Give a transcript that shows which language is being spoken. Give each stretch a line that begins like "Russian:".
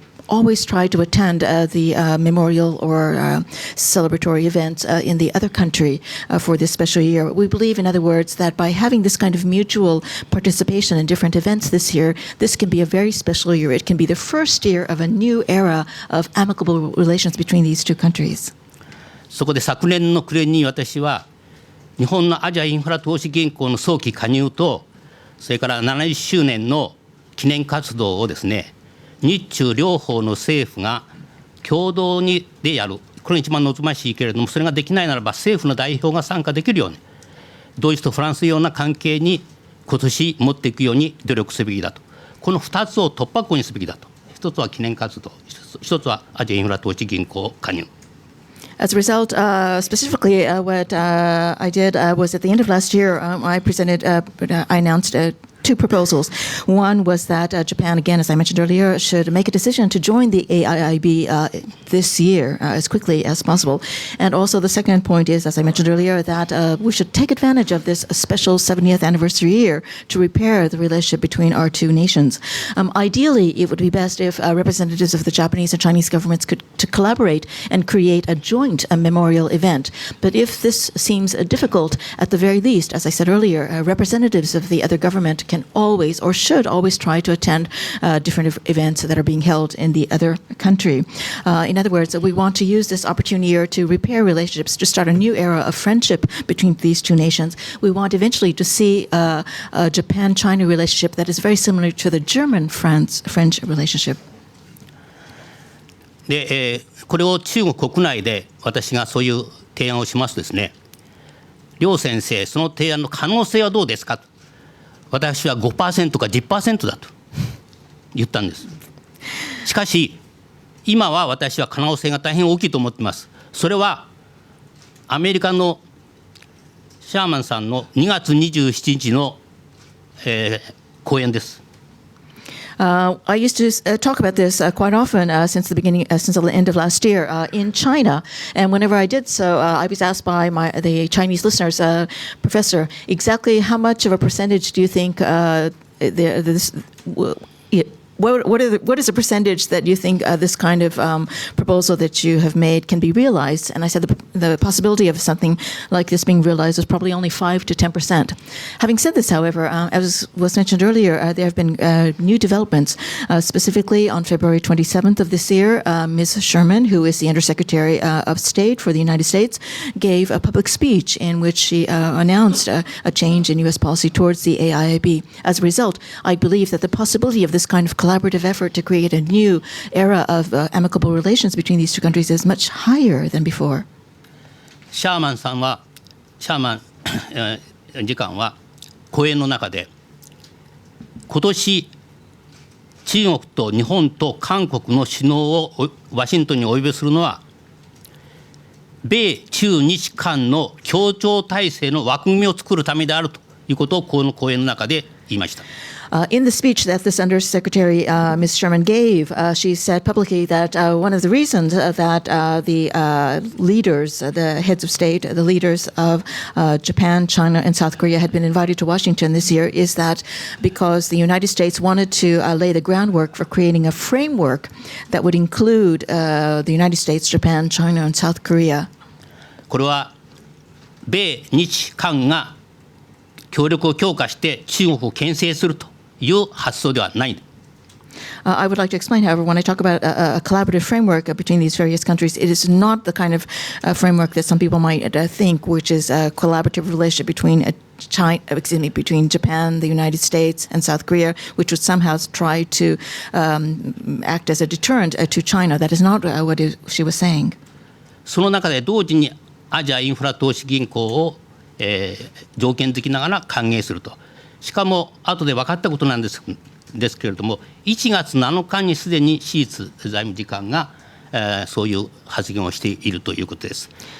English: always try to attend the memorial or celebratory events in the other country for this special year. We believe, in other words, that by having this kind of mutual participation in different events this year, this can be a very special year. It can be the first year of a new era of amicable relations between these two countries.
Japanese: そこで昨年の暮れに私は日本のアジアインフラ投資銀行の早期加入とそれから70周年の記念活動をですね、日中両方の政府が共同でやる、これが一番望ましいけれども、それができないならば政府の代表が参加できるように、ドイツとフランスのような関係に今年持っていくように努力すべきだと、この2つを突破口にすべきだと、一つは記念活動、一つはアジアインフラ投資銀行加入。
English: As a result, specifically, what I did was at the end of last year, I announced two proposals. One was that Japan, again, as I mentioned earlier, should make a decision to join the AIIB this year as quickly as possible. And also the second point is, as I mentioned earlier, that we should take advantage of this special 70th anniversary year to repair the relationship between our two nations. Ideally, it would be best if representatives of the Japanese and Chinese governments could to collaborate and create a joint memorial event. But if this seems difficult, at the very least, as I said earlier, representatives of the other government can always or should always try to attend different events that are being held in the other country. In other words, we want to use this opportunity to repair relationships, to start a new era of friendship between these two nations. We want eventually to see a Japan-China relationship that is very similar to the German-French relationship.
Japanese: で、これを中国国内で私がそういう提案をしますとですね、両先生、その提案の可能性はどうですかと、私は 5% か 10% だと言ったんです。しかし今は私は可能性が大変大きいと思っています。それはアメリカのシャーマンさんの2月27日の、講演です。
English: I used to talk about this quite often since the end of last year in China, and whenever I did so, I was asked by the Chinese listeners, Professor, exactly how much of a percentage do you think what is the percentage that you think this kind of proposal that you have made can be realized? And I said the possibility of something like this being realized is probably only 5 to 10%. Having said this, however, as was mentioned earlier, there have been new developments. Specifically, on February 27th of this year, Ms. Sherman, who is the Undersecretary of State for the United States, gave a public speech in which she announced a change in U.S. policy towards the AIIB. As a result, I believe that the possibility of this kind of collaborative effort to create a new era of amicable relations between these two countries is much higher than before.
Japanese: シャーマン次官は講演の中で、今年中国と日本と韓国の首脳をワシントンにお呼びするのは、米中日韓の協調体制の枠組みを作るためであるということをこの講演の中で言いました。
English: In the speech that this Undersecretary Ms. Sherman gave, she said publicly that one of the reasons that the leaders, the heads of state, the leaders of Japan, China, and South Korea had been invited to Washington this year is that because the United States wanted to lay the groundwork for creating a framework that would include the United States, Japan, China, and South Korea.
Japanese: これは米日韓が協力を強化して中国を牽制するという発想ではない。
English: I would like to explain, however, when I talk about a collaborative framework between these various countries, it is not the kind of framework that some people might think, which is a collaborative relationship between between Japan, the United States, and South Korea, which would somehow try to act as a deterrent to China. That is not what she was saying.
Japanese: その中で同時にアジアインフラ投資銀行を、条件付きながら歓迎すると。しかも後で分かったことなんですけれども、1月7日にすでにシーツ財務次官が、そういう発言をしているということです。